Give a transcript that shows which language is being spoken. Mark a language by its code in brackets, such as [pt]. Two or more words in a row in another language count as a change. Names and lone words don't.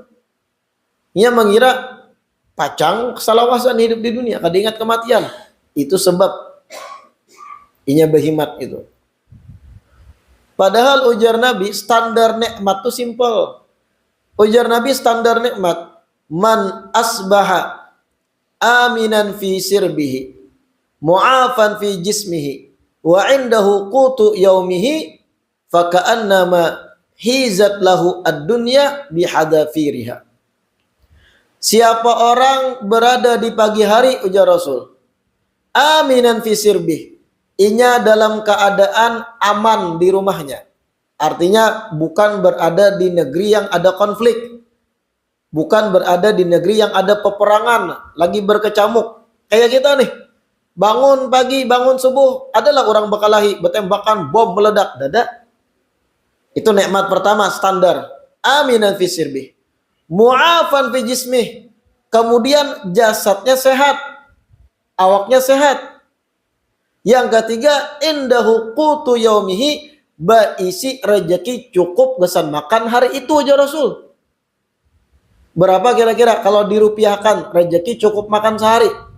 [bjn] Inya mengira pacang kesalawasan hidup di dunia, kada ingat kematian. Itu sebab inya berhimat itu. Padahal ujar Nabi standar nikmat itu simple. Ujar Nabi standar nikmat, [ar] من أصبح آمنا في سربه معافى في جسمه وعنده قوت يومه فكأنما حيزت له الدنيا بحذافيرها. [bjn] Siapa orang berada di pagi hari, ujar Rasul, [ar] آمنا في سربه, [bjn] inya dalam keadaan aman di rumahnya. Artinya bukan berada di negeri yang ada konflik, bukan berada di negeri yang ada peperangan, lagi berkecamuk. Kayak kita nih, bangun pagi, bangun subuh, adalah orang berkelahi, bertembakan, bom meledak, dada. Itu nikmat pertama, standar. [ar] آمنا في سربه. معافى في جسمه. [bjn] Kemudian jasadnya sehat, awaknya sehat. Yang ketiga, [ar] عنده قوت يومه, [bjn] baisi rezeki cukup gesan makan hari itu, aja Rasul. Berapa kira-kira kalau dirupiahkan rezeki cukup makan sehari?